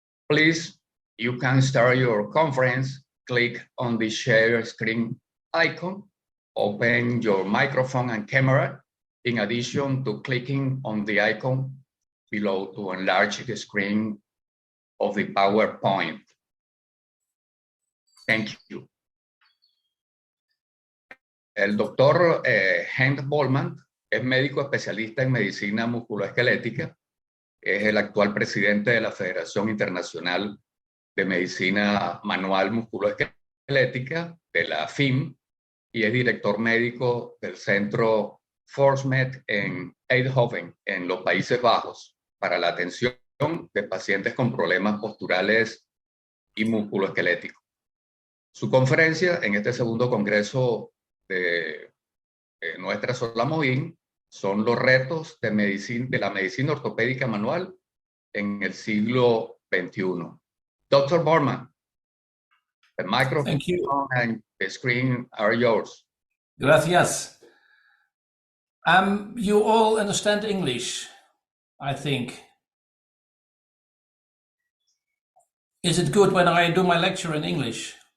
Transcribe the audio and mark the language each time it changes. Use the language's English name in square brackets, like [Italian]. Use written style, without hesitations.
[English] Please, you can start your conference, click on the share screen icon, open your microphone and camera, in addition to clicking on the icon below to enlarge the screen of the PowerPoint. Thank you. [Spanish] El doctor Hans Bollmann es médico especialista en medicina musculoesquelética, es el actual presidente de la Federación Internacional de Medicina Manual Musculoesquelética, de la FIM, y es director médico del Centro ForceMed en Eindhoven, en los Países Bajos, para la atención de pacientes con problemas posturales y musculoesqueléticos. Su conferencia en este segundo congreso de nuestra Solamoym son los retos de la medicina ortopédica manual en el siglo XXI. [English] Dr. Borman, the microphone and the screen are yours. [Spanish] Gracias. [English] You all understand English, I think. Is it good when I do my lecture in English?